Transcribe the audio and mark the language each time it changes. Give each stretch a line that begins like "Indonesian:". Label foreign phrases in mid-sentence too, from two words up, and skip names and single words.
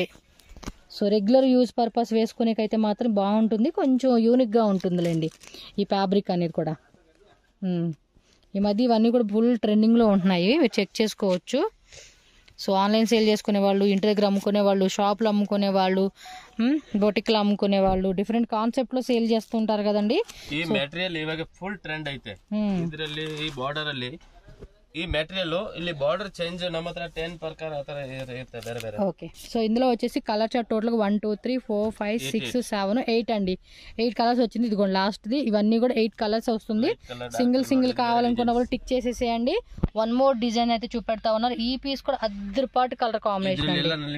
Telugu: సో
English: regular use purpose
Telugu: వేసుకునేకైతే మాత్రం బాగుంటుంది, కొంచెం యూనిక్గా ఉంటుందిలేండి ఈ ఫ్యాబ్రిక్ అనేది కూడా. ఈ మధ్య ఇవన్నీ కూడా ఫుల్ ట్రెండింగ్లో ఉంటున్నాయి, మీరు చెక్ చేసుకోవచ్చు. సో
English: online sale
Telugu: చేసుకునే వాళ్ళు, ఇంటి దగ్గర అమ్ముకునే వాళ్ళు, షాప్లో అమ్ముకునే వాళ్ళు, బొటిక్లో అమ్ముకునే వాళ్ళు, డిఫరెంట్ కాన్సెప్ట్లో సేల్ చేస్తుంటారు కదండి.
Kannada: ಈ ಮೆಟೀರಿಯಲ್ ಇವಾಗ
English: full trend
Kannada: ಐತೆ. ಇದರಲ್ಲಿ ಈ ಬಾರ್ಡರ್ ಅಲ್ಲಿ ఈ మెటీరియల్ ಇಲ್ಲಿ
English: border change
Kannada: ನಮ್ಮ ಹತ್ರ 10 ಪ್ರಕಾರ ಆ ತರ ಇರುತ್ತೆ ಬೇರೆ ಬೇರೆ.
Telugu: ఓకే, సో ఇందులో వచ్చేసి
English: colour chart
Telugu: టోటల్ 1 2 3 4 5 6 7 8 అండి. 8 కలర్స్ వచ్చింది. ఇదిగోండి లాస్ట్ది, ఇవన్నీ కూడా 8 కలర్స్ వస్తుంది. సింగిల్ కావాలనుకున్న వాళ్ళు టిక్ చేసేసేయండి.
English: one more design
Telugu: అయితే చూపెడతా ఉన్నారు. ఈ పీస్ కూడా అద్దరిపాటు
English: colour combination
Telugu: అండి.